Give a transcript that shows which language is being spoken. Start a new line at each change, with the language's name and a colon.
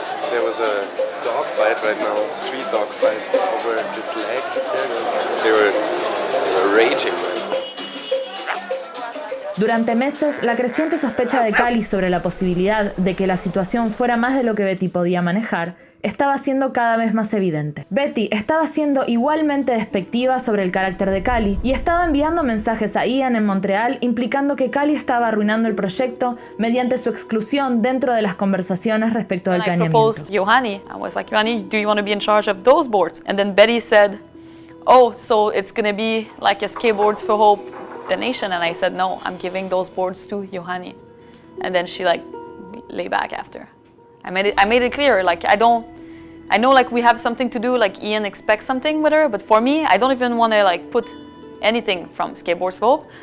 English: There was a dog fight right now, street dog fight over this leg. They were raging, man.
Spanish: Durante meses, la creciente sospecha de Kallie sobre la posibilidad de que la situación fuera más de lo que Betty podía manejar estaba siendo cada vez más evidente. Betty estaba siendo igualmente despectiva sobre el carácter de Kallie y estaba enviando mensajes a Ian en Montreal implicando que Kallie estaba arruinando el proyecto mediante su exclusión dentro de las conversaciones respecto del planeamiento.
English: I proposed Johanny. I was like, Johanny, do you want to be in charge of those boards? And then Betty said, oh, so it's going to be like a Skateboards for Hope donation, and I said no, I'm giving those boards to Johanny. And then she like lay back after. I made it clear, like I know like we have something to do, like Ian expects something with her, but for me, I don't even want to like put anything from Skateboards for Hope.